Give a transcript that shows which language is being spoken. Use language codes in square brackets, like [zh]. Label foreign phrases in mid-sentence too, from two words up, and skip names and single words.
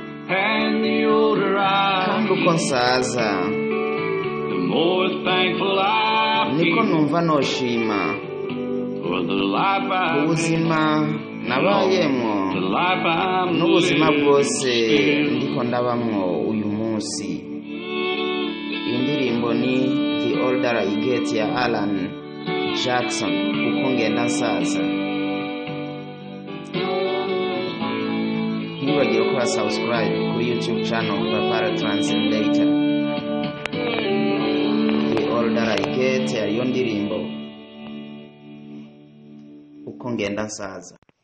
[rn] Kandi uko nsaza niko numva noshima ubuzima nabayemo n'ubuzima bwose ndiko ndabamwo uyu munsi. Indirimbo ni The Older I Get ya Alan Jackson, uko ngenda nsaza. Ntibagire gukora subscribe kuri YouTube channel Bavara Translator. The Older I Get ariyo ndirimbo uko ngenda nsaza.